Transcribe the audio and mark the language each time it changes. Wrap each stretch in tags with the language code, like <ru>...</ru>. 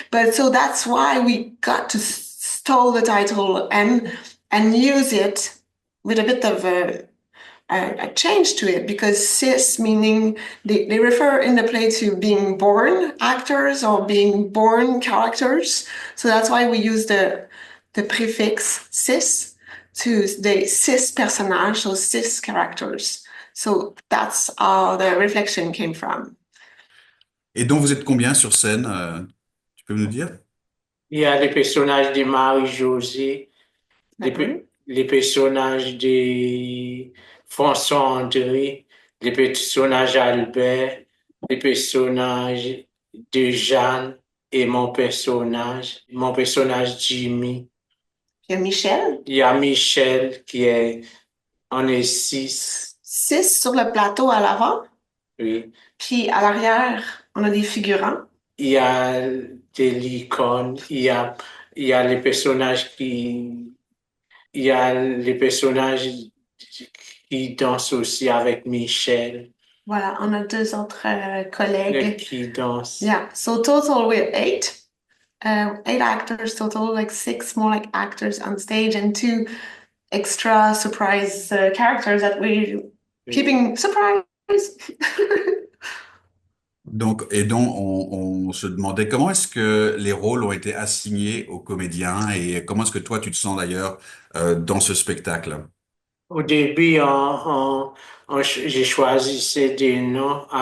<en>But so that's why we got to stole the title and use it with a bit of a change to it, because cis meaning they refer in the play to being born actors or being born characters. So that's why we use the prefix cis to the cis personnages, so cis characters. So that's how the reflection came from.</en> <fr>Et donc, vous êtes combien sur scène? Tu peux nous dire? Il y a les personnages de Marie-Josée, les personnages de François-André, les personnages Albert, les personnages de Jeanne et mon personnage Jimmy. Il y a Michel. Il y a Michel on est 6. 6 sur le plateau à l'avant. Oui. Puis à l'arrière, on a des figurants. Il y a des licornes, il y a les personnages il y a les personnages qui dansent aussi avec Michel. Voilà, on a 2 autres collègues qui dansent.</fr> <en>Yeah, so total we're 8. 8 actors total, like 6 more like actors on stage and 2 extra surprise characters that we're keeping surprise.</en> <fr>Donc, on se demandait comment est-ce que les rôles ont été assignés aux comédiens et comment est-ce que toi tu te sens d'ailleurs dans ce spectacle? Au début, j'ai choisi des noms.</fr>